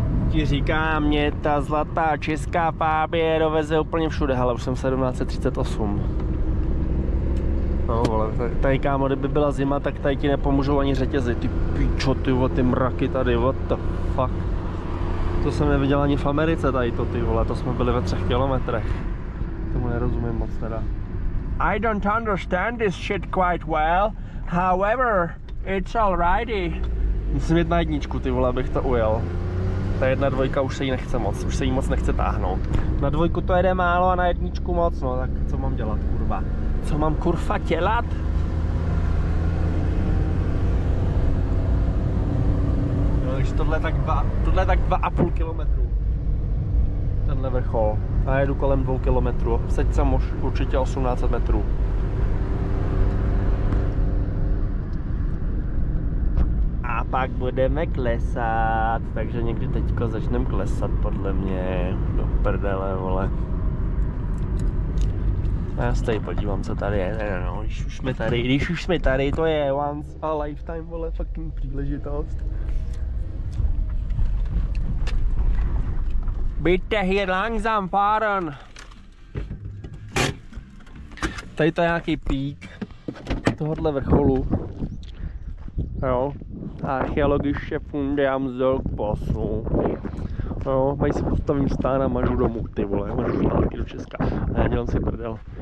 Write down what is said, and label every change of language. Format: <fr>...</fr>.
<cs>Ti říká, mě ta zlatá česká Fabie doveze úplně všude, hele, už jsem 1738. No vole, tady kámo, kdyby byla zima, tak tady ti nepomůžou ani řetězy. Ty píčo, ty vole, ty mraky tady,</cs> <en>what the fuck.</en> <cs>To jsem neviděl ani v Americe tady to, ty vole, to jsme byli ve 3 kilometrech. Tomu nerozumím moc teda.</cs> <en>I don't understand this shit quite well, however, it's alrighty.</en> <cs>Musím jít na jedničku, ty vole, abych to ujel. Ta 1.2 už se jí nechce moc, už se jí moc nechce táhnout. Na 2 to jede málo a na 1 moc, no tak co mám dělat, kurva? Co mám kurva dělat? No, takže tohle je tak 2,5 kilometru. Tenhle vrchol. A jedu kolem 2 kilometrů. Teď jsem už určitě 1800 metrů. A pak budeme klesat, takže někdy teďko začneme klesat podle mě. Do prdele, vole. A já se tady podívám, co tady je. No, když už jsme tady, to je</cs> <en>once a lifetime,</en> <cs>vole,</cs> <en>fucking</en> <cs>příležitost.</cs> <de>Bitte hier langsam fahren.</de> <cs>Tady to je nějaký pík tohohle vrcholu. Jo. Archeologiště fundiam zdol k posu. Jo, mají si postavím stán a mažu domů, ty vole, mažu zpátky do Česka. A já dělám si prdel.</cs>